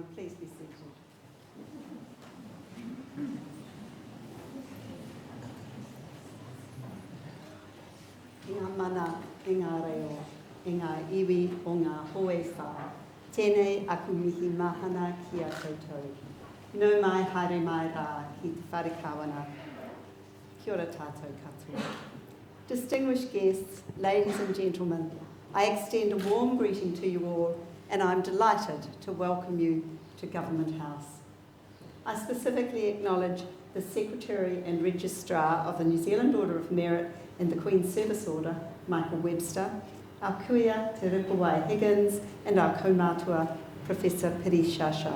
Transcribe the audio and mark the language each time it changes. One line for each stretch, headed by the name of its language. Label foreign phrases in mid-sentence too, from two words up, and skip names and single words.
English: Please be seated.
Māori: I ngā mana, i ngā reo, i ngā iwi o ngā hoe whā. Tēnei aku mihi mahana ki a koutou. Nau mai haere mai rā ki te whare kawana. Kia ora tātou katoa.
English: Distinguished guests, ladies and gentlemen, I extend a warm greeting to you all, and I'm delighted to welcome you to Government House. I specifically acknowledge the Secretary and Registrar of the New Zealand Order of Merit and the Queen's Service Order, Michael Webster, our kuia Te Ripawai Higgins, and our kaumātua, Professor Piri Shasha.